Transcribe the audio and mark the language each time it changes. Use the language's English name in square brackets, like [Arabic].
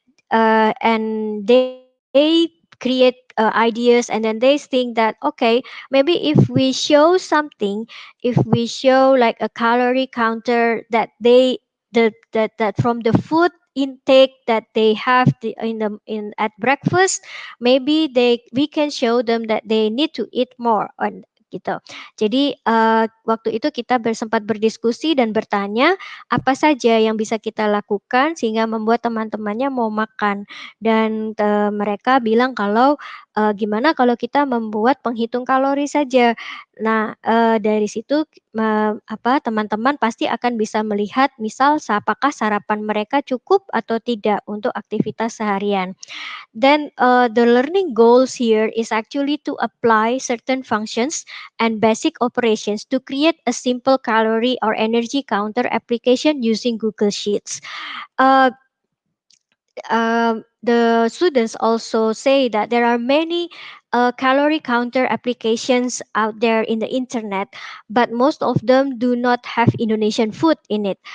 [English] And they create ideas, and then they think that, okay, maybe if we show something, if we show like a calorie counter that that from the food intake that they have in at breakfast, maybe we can show them that they need to eat more on gitu. [Indonesian] Jadi waktu itu kita sempat berdiskusi dan bertanya apa saja yang bisa kita lakukan sehingga membuat teman-temannya mau makan. Dan mereka bilang kalau gimana kalau kita membuat penghitung kalori saja. Nah, dari situ teman-teman pasti akan bisa melihat misal apakah sarapan mereka cukup atau tidak untuk aktivitas seharian. [English] Then the learning goals here is actually to apply certain functions and basic operations to create a simple calorie or energy counter application using Google Sheets. Uh, the students also say that there are many calorie counter applications out there in the internet, but most of them do not have Indonesian food in it.